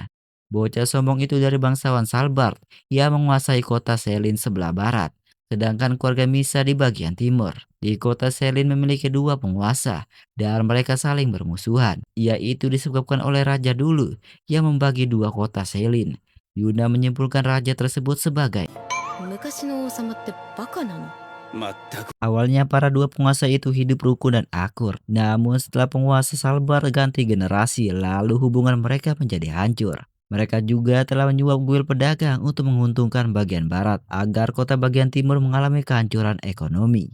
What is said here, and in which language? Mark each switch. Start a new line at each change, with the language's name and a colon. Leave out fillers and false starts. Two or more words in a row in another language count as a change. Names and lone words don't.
Indonesian: Bocah sombong itu dari bangsawan Salbard. Ia menguasai kota Selin sebelah barat. Sedangkan keluarga Misa di bagian timur. Di kota Selin memiliki dua penguasa. Dan mereka saling bermusuhan. Yaitu disebabkan oleh raja dulu yang membagi dua kota Selin. Yuna menyimpulkan raja tersebut sebagai
Japanese: 昔の王様ってバカなの？
Indonesian: awalnya para dua penguasa itu hidup rukun dan akur. Namun setelah penguasa Salbar ganti generasi, lalu hubungan mereka menjadi hancur. Mereka juga telah menyuap kuil pedagang untuk menguntungkan bagian barat agar kota bagian timur mengalami kehancuran ekonomi.